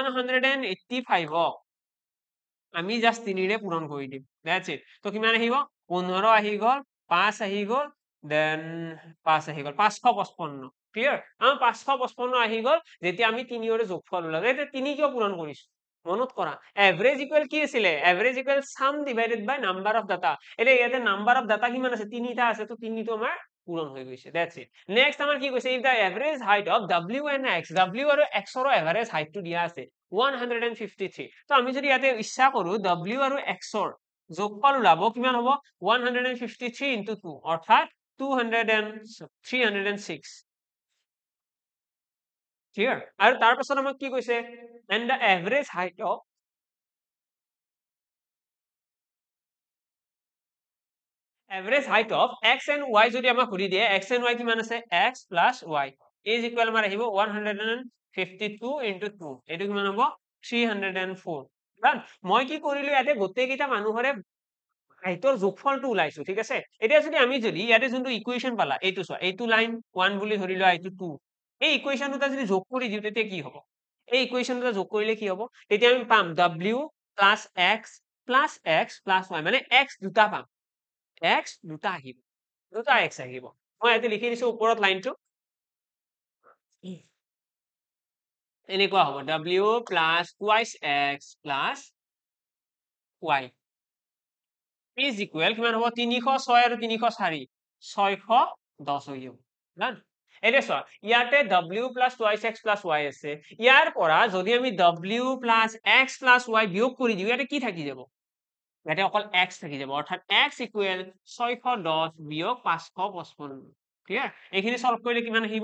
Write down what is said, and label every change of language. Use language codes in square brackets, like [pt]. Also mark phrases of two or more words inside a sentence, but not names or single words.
[as] 185ক আমি জাস্ট 3 ৰে পূৰণ কৰি দিম [en] that's it [as] তো কিমান আহিব 15 আহি গ'ল 5 আহি গ'ল দেন 5 আহি গ'ল 555 ক্লিয়াৰ আমাৰ 555 আহি গ'ল যেতিয়া আমি 3ৰে যোগফল ওলালো এটা 3 কিয় পূৰণ কৰিছো মনত কৰা [en] average equal [as] কি আছিল [en] average equal sum divided by number of data [as] এতিয়া ইয়াতে [en] number of data [as] কিমান আছে 3টা আছে তো 3টো আমাৰ পূৰণ হৈ গৈছে [en] that's it next [as] আমাৰ কি কৈছে [en] if the average height of w and x [as] w আৰু x ৰ [en] average heightটো [as] দিয়া আছে 153 তো আমি যদি ইয়াতে ইচ্ছা কৰো w আৰু x ৰ যোগফল ওলাব কিমান হ'ব 153 into 2 অৰ্থাৎ 306 ক্লিয়াৰ আৰু তাৰ পাছত আমাক কি কৈছে [en] and the average height of x and y [as] যদি আমাক সুধি দিয়ে [en] x and y [as] কিমান আছে [en] x plus y is equal [as] আমাৰ আহিব 152 into 2 এইটো কিমান হ'ব 304 কাৰণ মই কি কৰিলো ইয়াতে গোটেই কেইটা মানুহৰে হাইটৰ যোগফলটো ওলাইছো ঠিক আছে এতিয়া যদি আমি যদি ইয়াতে যোনটো ইকুৱেশ্যন পালা এইটো চোৱা এইটো লাইন 1 বুলি ধৰি লোৱা এইটো 2 এই ইকুৱেশ্যন দুটা যদি যোগ কৰি দিও তেতিয়া কি হ'ব এই ইকুৱেশ্যন দুটা যোগ কৰিলে কি হ'ব তেতিয়া আমি পাম [en] w plus x plus y [as] মানে x দুটা পাম x দুটা আহিব দুটা x আহিব মই ইয়াতে লিখি দিছো ওপৰত লাইনটো এনেকুৱা হ'ব [en] w plus twice x plus y is equal [as] কিমান হ'ব 306 আৰু 304 610 হৈ যাব ডান এতিয়া চোৱা ইয়াতে [en] w plus twice x plus y [as] আছে ইয়াৰ পৰা যদি আমি [en] w plus x plus y [as] বিয়োগ কৰি দিও ইয়াতে কি থাকি যাব ইয়াতে অকল x থাকি যাব অৰ্থাৎ [en] x equal [as] 610 বিয়োগ 555 ক্লিয়াৰ এইখিনি সলভ কৰিলে কিমান আহিব